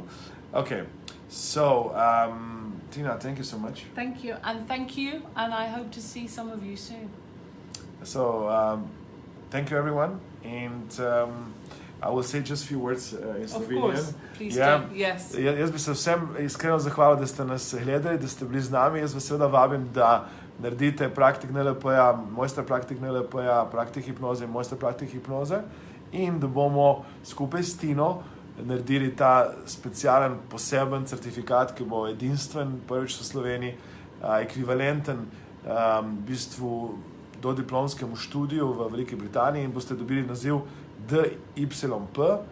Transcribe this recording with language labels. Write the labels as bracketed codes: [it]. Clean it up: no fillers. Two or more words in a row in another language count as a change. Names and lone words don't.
[en] Okay. So. Tina, thank you so much. Thank you, and I hope to see some of you soon. So, thank you everyone, and I will say just a few words in Slovenian. Of course, please do, yes. [sl] Jaz bi se vsem iskreno zahvalil, da ste nas gledali, da ste bili z nami. Jaz vas seveda vabim, da naredite praktik NLP-ja, mojster praktik NLP-ja, praktik hipnoze, mojster praktik hipnoze, in da bomo skupaj s Tino naredili ta specialen, poseben certifikat, ki bo edinstven, prvič v Sloveniji, ekvivalenten v bistvu dodiplomskemu študiju v Veliki Britaniji, in boste dobili naziv DYP,